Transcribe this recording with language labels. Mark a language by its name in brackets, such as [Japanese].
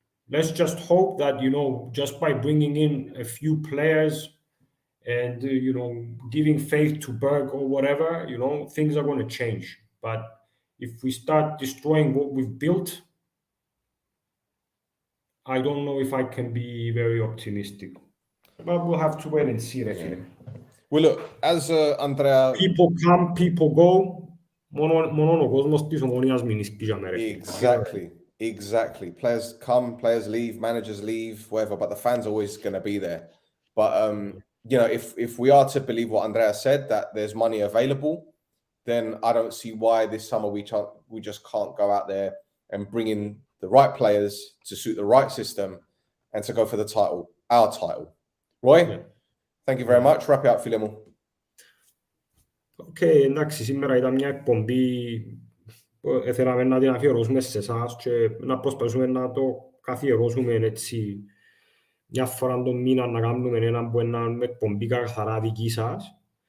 [English] Let's just hope that, just by bringing in a few players and, giving faith to Berg or whatever, things are going to change. But if we start destroying what we've built, I don't know if I can be very optimistic. But we'll have to wait and see, Refile. Well, look, as Andrea... People come, people go. [Greek] Μόνο ο κόσμος της Ομονίας μην εισπίζαμε, Refile. [English] Exactly. Players come, players leave, managers leave, whatever, but the fans are always going to be there. But, if we are to believe what Andrea said, that there's money available, then I don't see why this summer we just can't go out there and bring in the right players to suit the right system and to go for the title, our title. Roy, thank you very much. Wrap it up, [Greek] φίλε μου. Εντάξει, σήμερα ήταν μια εκπομπή που θέλαμε να την αφιερώσουμε σε εσάς και να προσπαθήσουμε να το καθιερώσουμε έτσι μια φορά τον μήνα να κάνουμε ένα εκπομπή καθαρά δική σας.